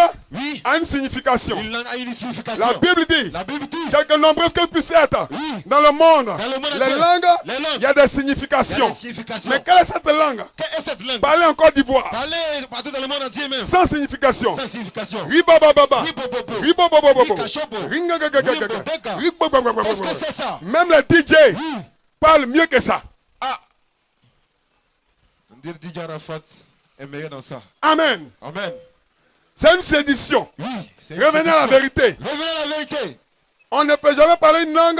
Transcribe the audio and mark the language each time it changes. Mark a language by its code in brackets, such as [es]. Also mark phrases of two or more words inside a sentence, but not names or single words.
[fr] Oui. a une signification. Une langue a une signification. La Bible dit, La Bible dit. quelque nombreux que puissent être Oui. dans le monde, le monde les entier. langues, Les langues. il y a des Il y a significations. des significations. Mais quelle est cette langue? Quelle est cette langue? Parlez en Côte d'Ivoire, Parlez partout dans le monde entier même. sans signification. Sans signification. Ribababa. Ribobobo. Ribobobobo. Rikachobo. Ringagagagaga. Ribodeka. Ribobobobobo. Qu'est-ce que c'est ça? Même les DJ Oui. parlent mieux que ça. Ah. On dit DJ Arafat est meilleur dans ça. Amen. Amen. C'est une sédition. Oui. c'est une Revenez à la séduction. vérité. Revenez à la vérité. On ne peut jamais parler une langue